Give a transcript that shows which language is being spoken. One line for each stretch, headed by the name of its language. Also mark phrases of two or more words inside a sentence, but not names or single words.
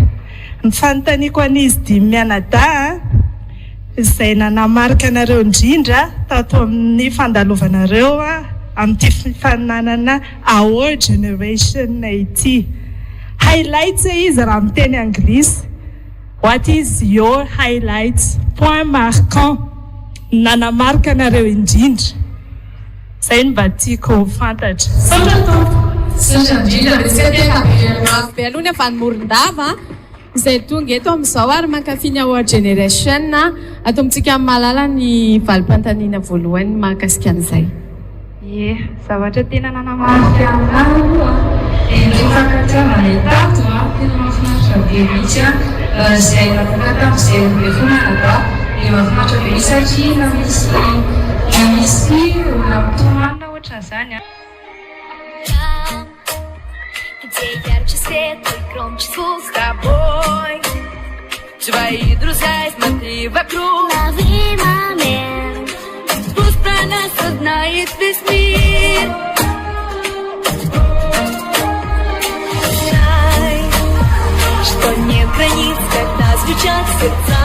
Malagasy: Ny fanontaniako an'izy 5 mianada izay nanamarika anareo indrindra tato amin'ny fandalovanareo amin'ity fifaninanana AO Generation ity. Highlights izy raha amin'ny teny anglisy.
English: What is your highlights?
French: Point marquant
Malagasy: nanamarika anareo indrindra. Zay ny mba tiako fantatra. Satra indrindra resaka be aloha ny avy any Morondava izay tonga eto amin'izao ary mankafy ny AO Generation atao amintsika malala ny valim-pantaniana voalohany mahakasika an'izay. Zavatra tena nanamarika anareo ny fankatavana tato tena mahafinaritra be mihitsy izay natonga tamin'izay mianada dia mahafinaritra be satria misy olona ohatran'izany
Russian: Где ярче свет и громче звук с тобой. Твои друзья и смотри вокруг. Лови момент. Пусть про нас узнает весь мир. Знай, что нет границ, когда звучат сердца.